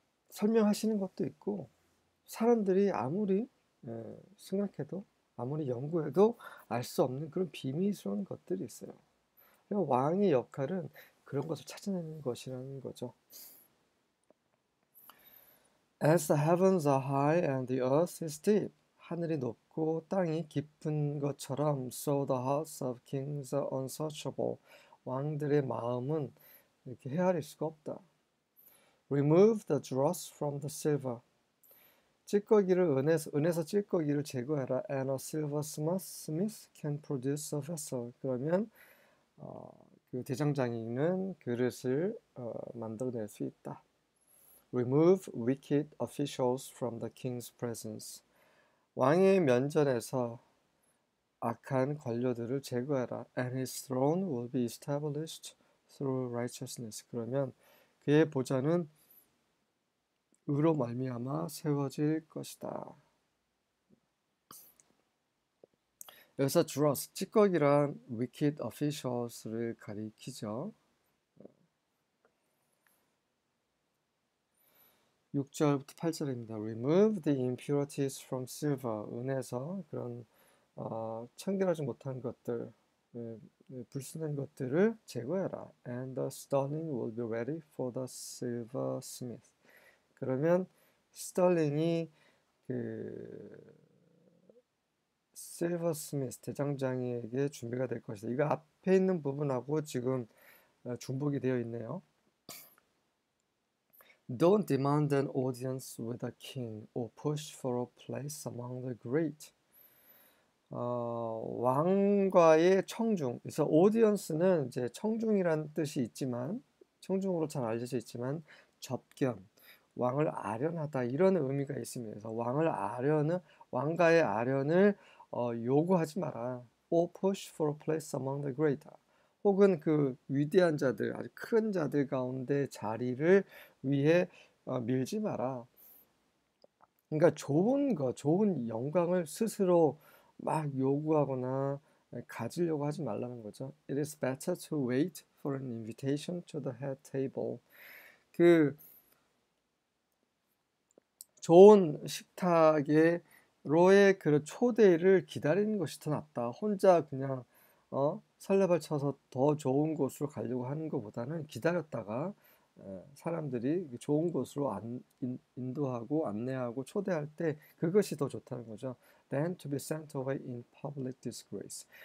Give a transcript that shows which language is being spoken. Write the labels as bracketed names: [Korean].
[Korean] 설명하시는 것도 있고 사람들이 아무리 생각해도 아무리 연구해도 알 수 없는 그런 비밀스러운 것들이 있어요. 왕의 역할은 그런 것을 찾아내는 것이라는 거죠. [English] As the heavens are high and the earth is deep. [Korean] 하늘이 높고 땅이 깊은 것처럼 [English] so the hearts of kings are unsearchable. [Korean] 왕들의 마음은 이렇게 헤아릴 수가 없다. [English] Remove the dross from the silver. [Korean] 찌꺼기를 은에서 찌꺼기를 제거해라. [English] And a silver smith can produce a vessel. [Korean] 그러면 그 대장장이는 그릇을 만들어낼 수 있다. [English] Remove wicked officials from the king's presence. [Korean] 왕의 면전에서 악한 관료들을 제거해라. [English] And his throne will be established through righteousness. [Korean] 그러면 그의 보좌는 의로 말미암아 세워질 것이다. 여기서 dross, 찌꺼기란 [English] wicked officials [Korean] 를 가리키죠. 6절부터 8절입니다. [English] Remove the impurities from silver. [Korean] 은에서 그런 청결하지 못한 것들, 불순한 것들을 제거해라. [English] And the sterling will be ready for the silversmith. [Korean] 그러면 스털링이 그 silversmith 대장장이에게 준비가 될 것이다. 이거 앞에 있는 부분하고 지금 중복이 되어 있네요. [English] Don't demand an audience with a king or push for a place among the great. [Korean] 왕과의 청중. 그래서 audience는 이제 청중이라는 뜻이 있지만, 청중으로 잘 알려져 있지만, 접견, 왕을 아련하다 이런 의미가 있습니다. 그래서 왕과의 아련을 요구하지 마라. [English] or push for a place among the great. [Korean] 혹은 그 위대한 자들, 아주 큰 자들 가운데 자리를 위해 밀지 마라. 그러니까 좋은 영광을 스스로 막 요구하거나 가지려고 하지 말라는 거죠. It is better to wait for an invitation to the head table. 그 좋은 식탁로의 그 초대를 기다리는 것이 더 낫다. 혼자 그냥 설레발 쳐서 더 좋은 곳으로 가려고 하는 것보다는 기다렸다가 사람들이 좋은 곳으로 인도하고 안내하고 초대할 때 그것이 더 좋다는 거죠. [English] Than to be sent away in public disgrace.